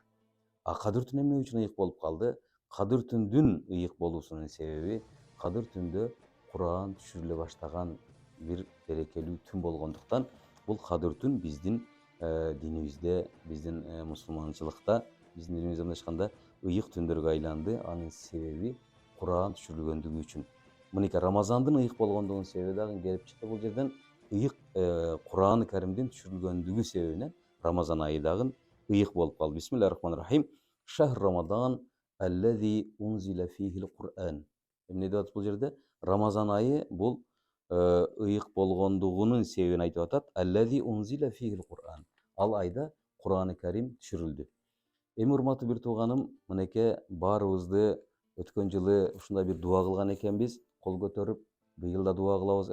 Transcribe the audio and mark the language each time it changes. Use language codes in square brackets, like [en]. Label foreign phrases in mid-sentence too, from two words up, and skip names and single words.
[ky] Кадыр түн эмне үчүн ыйык болуп калды? Кадыр түндүн ыйык болуусунун себеби Кадыр түндө Куран түшүрүлө баштаган бир берекелүү түн болгондуктан бул Кадыр түн биздин динибизде, биздин мусулманчылыкта, биздин динибизде мындайча ыйык түндөргө айланды. Анын себеби Куран түшүрүлгөндүгү үчүн. Мынакей Рамазандын ыйык болгондугунун себеби дагы келип чыкты. Бул жерден ыйык Куран-ы Каримдин түшүрүлгөндүгү себебинен Рамазан айы дагы ыйык болуп калды. [ar] بسم الله الرحمن الرحيم شهر رمضان الذي أنزل فيه القرآن. [ky] Эмне деп атат бул жерде? Рамазан айы бул ыйык болгондугунун себебин айтып атат. [ar] الذي أنزل فيه القرآن. [ky] Ал айда Кур'ан-ы Карим түшүрүлдү. Эми урматтуу бир тууганым, мынакей баарыбызды өткөн жылы ушундай бир дуа кылган экенбиз, кол көтөрүп, быйыл да дуа кылабыз.